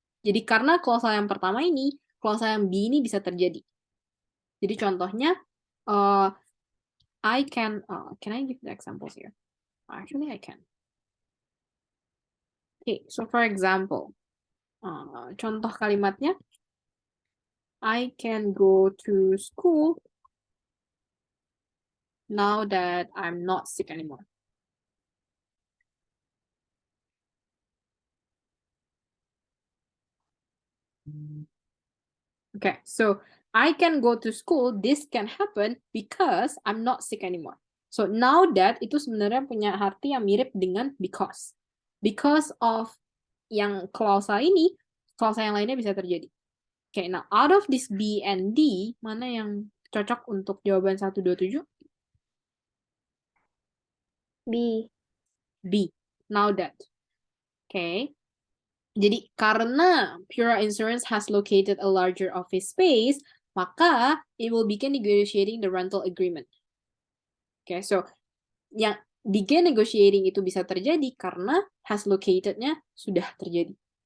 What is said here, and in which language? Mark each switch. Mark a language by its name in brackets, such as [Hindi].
[Indonesian] Jadi karena klausal yang pertama ini, klausal yang B ini bisa terjadi. [English] Jadi contohnya, I can I give the examples here? Actually, I can. Okay, so for example, [Indonesian] contoh kalimatnya, [English] I can go to school now that I'm not sick anymore. Okay, so I can go to school, this can happen because I'm not sick anymore. [Indonesian] So now that itu sebenarnya punya arti yang mirip dengan because. Because of yang klausa ini, klausa yang lainnya bisa terjadi. [English] Okay, now out of this B and D, [Indonesian] mana yang cocok untuk jawaban 127? B. [English] Now that. Okay. [Indonesian] Jadi karena [English] Pura Insurance has located a larger office space, [Indonesian] maka [English] it will begin negotiating the rental agreement. [Indonesian] Okay, so yang begin negotiating itu bisa terjadi karena has located-nya sudah terjadi.